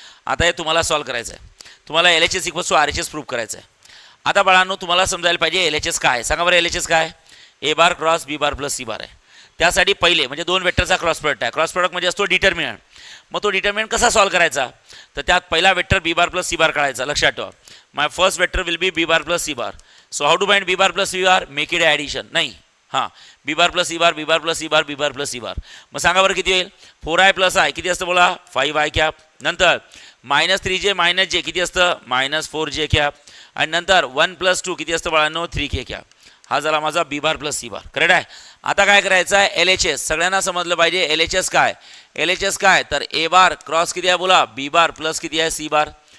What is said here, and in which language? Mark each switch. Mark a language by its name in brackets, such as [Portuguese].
[Marathi] आता हे तुम्हाला सॉल्व्ह करायचं आहे. तुम्हाला LHS equals to RHS prove करायचं आहे. आता बाळांनो तुम्हाला समजायला पाहिजे LHS काय सांगा बरं. LHS काय ए बार cross B bar plus C बार आहे. त्यासाठी पहिले म्हणजे दोन वेक्टरचा क्रॉस प्रोडक्ट आहे. क्रॉस प्रोडक्ट म्हणजे असतो डिटर्मिनंट. मग तो डिटर्मिनंट कसा सॉल्व्ह करायचा तर त्यात पहिला vector B bar plus C बार काढायचा. लक्षात ठेवा [English] My first vector will be B bar plus C bar. So how to find B bar plus C bar make it addition [Marathi] नाही हां [English] B bar plus C bar B bar plus C bar B bar plus C bar. [Marathi] मग सांगा बरं किती होईल 4i plus I किती असतं बोला 5i कॅप. नंतर मायनस 3j मायनस j किती असतं मायनस 4j कॅप. आणि नंतर 1 + 2 किती असतं बाळांनो 3k कॅप. हा झाला माझा बी बार प्लस सी बार. करेक्ट आहे. आता काय करायचं आहे LHS सगळ्यांना समजलं पाहिजे. LHS काय LHS काय तर ए बार क्रॉस किती आहे बोला बी बार प्लस किती आहे सी बार.